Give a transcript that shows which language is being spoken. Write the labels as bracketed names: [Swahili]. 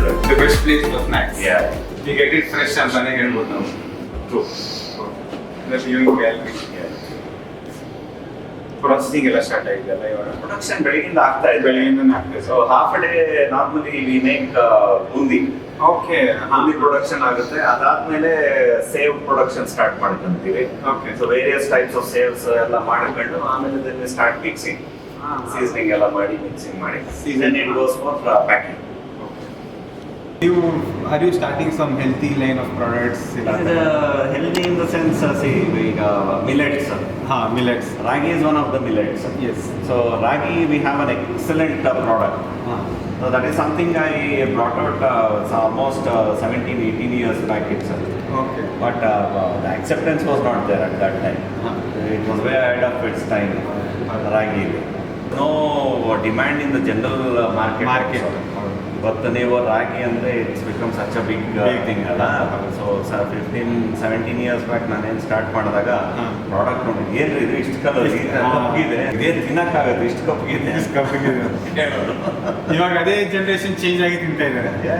[English] The best place for snacks. Yeah. You get it fresh [Kannada] ಅಂತಾನೆ ಹೇಳ್ಬೋದು ನಾವು. [English] True. The viewing gallery. [Kannada] Processing ಎಲ್ಲ start ಆಗಿದೆಲ್ಲ ಇವಾಗ. Production ಬೆಳಗಿಂದ ಆಗ್ತಾ ಇದೆ. ಬೆಳಗಿಂದ ಆಗ್ತದೆ. [English] So half day normally we make boondi. Okay. [Kannada] Boondi production ಆಗುತ್ತೆ. ಅದಾದ್ಮೇಲೆ ಸೇವ್ ಪ್ರೊಡಕ್ಷನ್ ಸ್ಟಾರ್ಟ್ ಮಾಡ್ಕೊಂತೀವಿ. [English] Okay. So various types of sevs [Kannada] ಎಲ್ಲ ಮಾಡ್ಕೊಂಡು ಆಮೇಲೆ [English] then start mixing, seasoning [Kannada] ಎಲ್ಲ ಮಾಡಿ ಮಿಕ್ಸಿಂಗ್ ಮಾಡಿ [English] Then it goes for packing. Are you starting some healthy line of products? Healthy in the sense, see, millets. Millets. Ragi is one of the millets. Yes. So ragi, we have an excellent product. So that is something I brought out it's almost 17-18 years back itself. Okay. But the acceptance was not there at that time. It was way ahead of its time. Ragi. No demand in the general market. But [Kannada] ನೀವು ರಾಗಿ ಅಂದರೆ [English] It's become such a big thing ಅಲ್ಲ. So 15-17 years back [Kannada] ನಾನೇನು start ಮಾಡಿದಾಗ product ನೋಡಿ ಏನು ಇದು ಇಷ್ಟು colour ಕಪ್ಪಿದೆ, ಇದೇನು ತಿನ್ನಕ್ಕಾಗತ್ತೆ, ಇಷ್ಟು ಕಪ್ಪಿದೆ ಹೇಳೋದು. ಇವಾಗ ಅದೇ ಜನರೇಷನ್ ಚೇಂಜ್ ಆಗಿ ತಿಂತಾ ಇದ್ದಾರೆ.